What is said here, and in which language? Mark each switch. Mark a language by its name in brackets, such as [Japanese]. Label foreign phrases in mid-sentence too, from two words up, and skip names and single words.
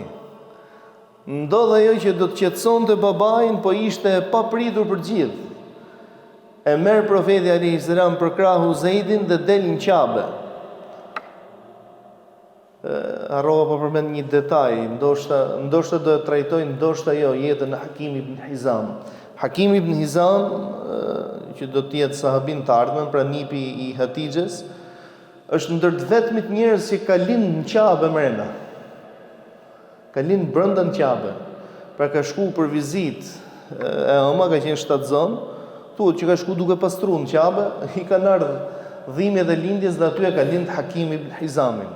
[Albanian] Ndodh ajo që do të qetësonte babain, po ishte e papritur për gjithë. E merr profeti [Arabic] عليه السلام [Albanian] për krahu Zeidin dhe del në Qabe. Harrova po përmend një detaj, ndoshta do e trajtoj, ndoshta jo, jetën e Hakim ibn Hizam. Hakim ibn Hizam, që do të jetë sahabin të ardhmen, pra nipi i Hatixhes, është ndër të vetmit njerëz që ka lind në Qabe mrena. Ka lind brenda në Qabe. Pra ka shku për vizitë, e oma ka qenë shtatzon, thuhet që ka shku duke pastruar në Qabe, i kanë ardhur dhimbjet e lindjes dhe aty e ka lind Hakim ibn Hizamin.